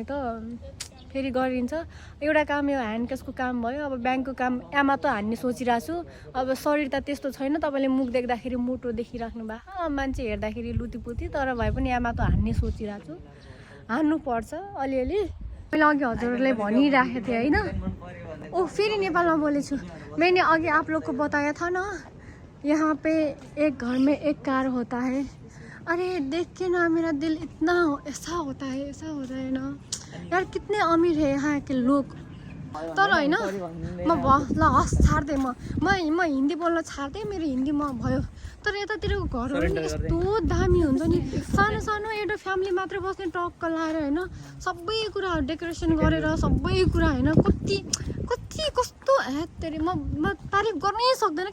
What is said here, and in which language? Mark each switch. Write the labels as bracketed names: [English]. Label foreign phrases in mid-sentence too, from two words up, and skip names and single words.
[Nepali] त फेरि गरिन्छ एउटा काम यो ह्यान्डकेसको काम भयो अब ब्याङ्कको काम आमा त हान्ने सोचिरहेको छु अब शरीर त त्यस्तो छैन तपाईँले मुख देख्दाखेरि मोटो देखिराख्नु भएको मान्छे हेर्दाखेरि लुतीपुती तर भए पनि आमा त हान्ने सोचिरहेको छु हान्नुपर्छ अलिअलि मैले अघि हजुरहरूले भनिराखेको थिएँ होइन फेरि नेपालमा बोलेछु [Hindi] मैंने अघि आप लोग को बताया था ना यहाँ पे एक घर में एक कार होता है अरे देख के ना मेरा दिल इतना ऐसा होता है ना यार कितने अमीर है यहाँ के लोग [Nepali] तर होइन म ल हस् छाड्दै म हिन्दी बोल्न छाड्दै मेरो हिन्दीमा भयो तर यतातिरको घरहरू नि यस्तो दामी हुन्छ नि सानो एउटा फ्यामिली मात्र बस्ने टक्क लाएर होइन सबै कुराहरू डेकोरेसन गरेर सबै कुरा होइन कति कस्तो हेत्तेरी म तारिफ गर्नै सक्दैन